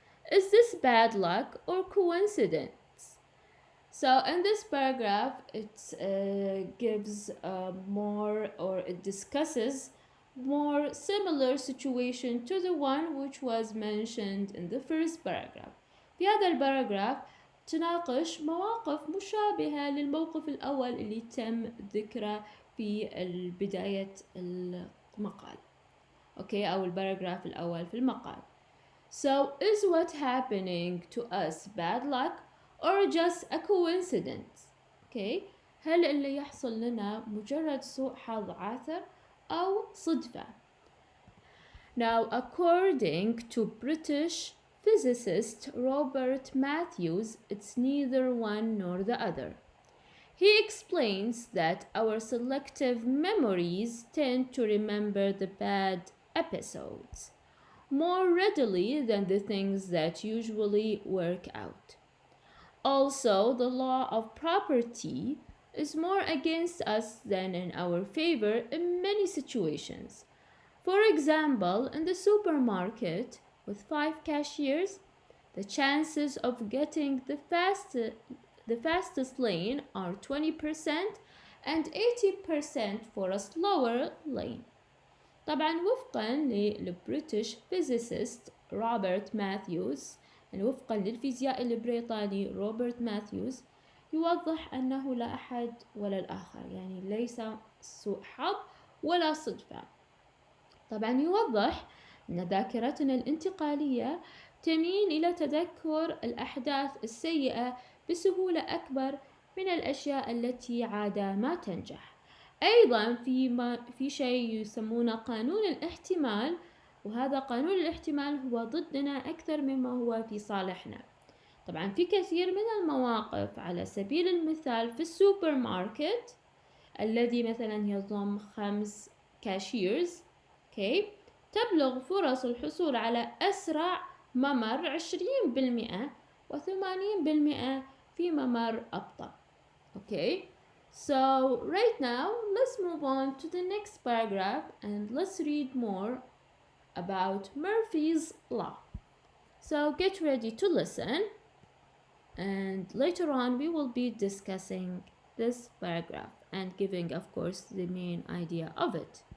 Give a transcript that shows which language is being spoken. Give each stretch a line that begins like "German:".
English: Is this bad luck or coincidence? So in this paragraph, it gives more, or it discusses more similar situation to the one which was mentioned in the first paragraph.
Arabic: في هذا الباراجراف تناقش مواقف مشابهة للموقف الأول اللي تم ذكره في بداية المقال. Okay, أو الباراجراف الأول في المقال.
English: So is what happening to us bad luck or just a coincidence? Okay,
Arabic: هل اللي يحصل لنا مجرد سوء حظ عاثر أو صدفة؟
English: Now, according to British physicist Robert Matthews, it's neither one nor the other. He explains that our selective memories tend to remember the bad episodes more readily than the things that usually work out. Also, the law of property is more against us than in our favor in many situations. For example, in the supermarket with 5 cashiers, the chances of getting the fastest lane are 20% and 80% for a slower lane.
Arabic: طبعا وفقا للبريتش فيزيست روبرت ماثيوز، يعني وفقا للفيزيائي البريطاني روبرت ماثيوز، يوضح أنه لا أحد ولا الآخر، يعني ليس سوء حظ ولا صدفة. طبعا يوضح أن ذاكرتنا الانتقالية تميل إلى تذكر الأحداث السيئة بسهولة أكبر من الأشياء التي عادة ما تنجح. أيضا في شيء يسمونه قانون الاحتمال، وهذا قانون الاحتمال هو ضدنا أكثر مما هو في صالحنا. طبعا في كثير من المواقف، على سبيل المثال في السوبر ماركت الذي مثلا يضم 5 كاشيرز، تبلغ فرص الحصول على أسرع ممر 20% و80% في ممر أبطأ.
English: So right now let's move on to the next paragraph and let's read more about Murphy's Law. So get ready to listen, and later on we will be discussing this paragraph and giving, of course, the main idea of it.